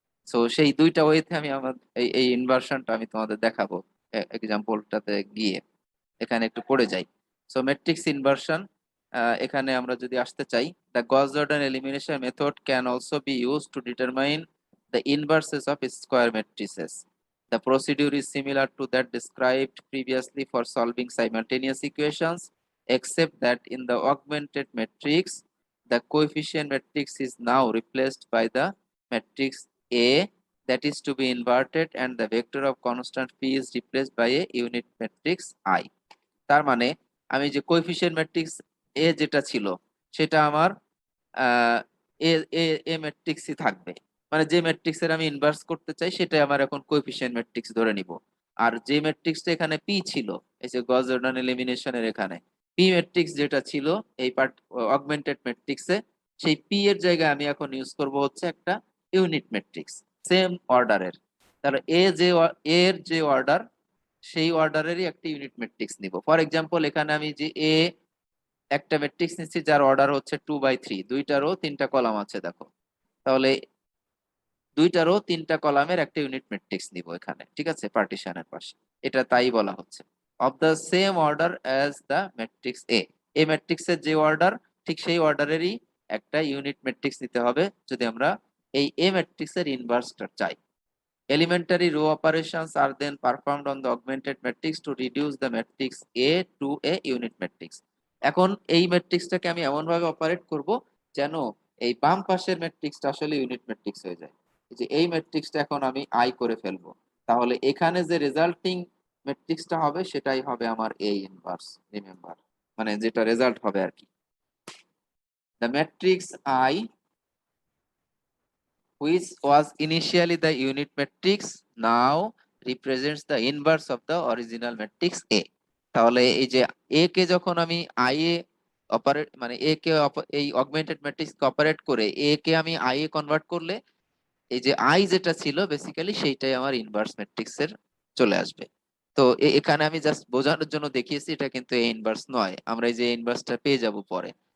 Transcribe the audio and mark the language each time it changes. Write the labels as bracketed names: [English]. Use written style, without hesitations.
[Bangla] তো সেই দুইটা ওয়েতে আমি আমার এই এই ইনভার্সনটা আমি তোমাদের দেখাবো এক্সাম্পলটাতে গিয়ে। এখানে একটু পড়ে যাই। [English] so matrix inversion, [Bangla] এখানে আমরা যদি আসতে চাই, [English] The Gauss Jordan elimination method can also be use to determine the inverses of square matrices. The procedure is similar to that described previously for solving simultaneous equations, except that in the augmented matrix, the coefficient matrix is now replaced by the matrix A that is to be inverted, and the vector of constant p is replaced by a unit matrix I. [Bangla] তার মানে আমি যে coefficient matrix এ যেটা ছিল সেটা আমার আহ এ এ এ ম্যাট্রিক্সই থাকবে। মানে যে ম্যাট্রিক্স এর আমি ইনভার্স করতে চাই সেটাই আমার এখন কোএফিসিয়েন্ট ম্যাট্রিক্স ধরে নিব। আর যে ম্যাট্রিক্সটা এখানে পি ছিল, এই যে গস জর্ডান এলিমিনেশনের এখানে পি ম্যাট্রিক্স যেটা ছিল এই পার্ট অগমেন্টেড ম্যাট্রিক্সে, সেই পি এর জায়গায় আমি এখন ইউজ করব হচ্ছে একটা ইউনিট ম্যাট্রিক্স সেম অর্ডারের। তাহলে এর যে অর্ডার, সেই অর্ডারেরই একটা ইউনিট ম্যাট্রিক্স নিব। ফর এক্সাম্পল এখানে আমি যে একটা ম্যাট্রিক্স নিচ্ছি যার অর্ডার হচ্ছে 2/3, দুইটা রো তিনটা কলাম আছে দেখো। তাহলে দুইটা রো তিনটা কলামের একটা ইউনিট ম্যাট্রিক্স নিব এখানে, ঠিক আছে, পার্টিশনের পাশে। এটা তাই বলা হচ্ছে, [English] of the same order as the matrix A [Bangla] ম্যাট্রিক্সের যে অর্ডার ঠিক সেই অর্ডারেরই একটা ইউনিট ম্যাট্রিক্স নিতে হবে যদি আমরা এই এ ম্যাট্রিক্সের ইনভার্সটা চাই। [English] Elementary row operations are then performed on the augmented matrix to reduce the matrix A to a unit matrix. [Bangla] এখন এই ম্যাট্রিক্সটাকে আমি এমন ভাবে অপারেট করব যেন এই বাম পাশের ম্যাট্রিক্সটা আসলে ইউনিট ম্যাট্রিক্স হয়ে যায়। এই যে এই ম্যাট্রিক্সটা এখন আমি আই করে ফেলবো, তাহলে এখানে যে রেজাল্টিং ম্যাট্রিক্সটা হবে সেটাই হবে আমার এ ইনভার্স, রিমেম্বার, মানে যেটা রেজাল্ট হবে আর কি। [English] The matrix I which was initially the unit matrix now represents the inverse of the original matrix A. [Bangla] তাহলে এই যে A কে যখন আমি I এ অপারেট, মানে A কে এই অগমেন্টেড ম্যাট্রিক্স কে অপারেট করে A কে আমি I এ কনভার্ট করলে এই যে I যেটা ছিল বেসিক্যালি সেইটাই আমার ইনভার্স ম্যাট্রিক্স এর চলে আসবে। তো এখানে আমি জাস্ট বোঝানোর জন্য দেখিয়েছি, এটা কিন্তু A ইনভার্স নয়, আমরা এই যে ইনভার্সটা পেয়ে যাব পরে।